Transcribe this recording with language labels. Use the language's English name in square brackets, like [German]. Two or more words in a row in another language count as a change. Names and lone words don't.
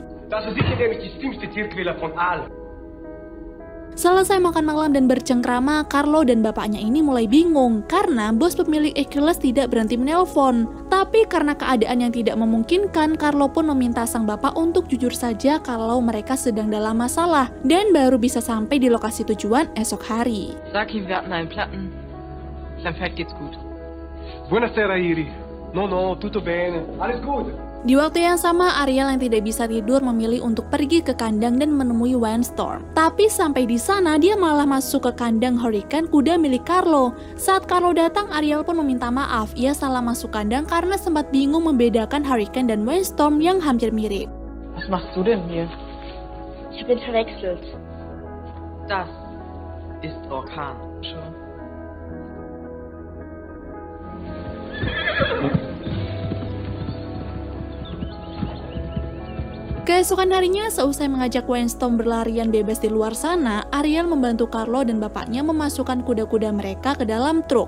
[Indonesian] Selesai makan malam dan bercengkrama, Carlo dan bapaknya ini mulai bingung karena bos pemilik Achilles tidak berhenti menelpon. Tapi karena keadaan yang tidak memungkinkan, Carlo pun meminta sang bapak untuk jujur saja kalau mereka sedang dalam masalah dan baru bisa sampai di lokasi tujuan esok hari. [German] Sag ihm, wir hatten einen Platten. Seinem Pferd geht's gut. [Italian] Buonasera, Iri. No, tutto bene. [German] Alles gut. [Indonesian] Di waktu yang sama, Ariel yang tidak bisa tidur memilih untuk pergi ke kandang dan menemui Windstorm. Tapi sampai di sana, dia malah masuk ke kandang Hurricane kuda milik Carlo. Saat Carlo datang, Ariel pun meminta maaf. Ia salah masuk kandang karena sempat bingung membedakan Hurricane dan Windstorm yang hampir mirip. [German] Was machst du denn hier? Ich bin verwechselt. Das ist Orkan. Schon. [Indonesian] Keesokan harinya, seusai mengajak Windstorm berlarian bebas di luar sana, Ariel membantu Carlo dan bapaknya memasukkan kuda-kuda mereka ke dalam truk.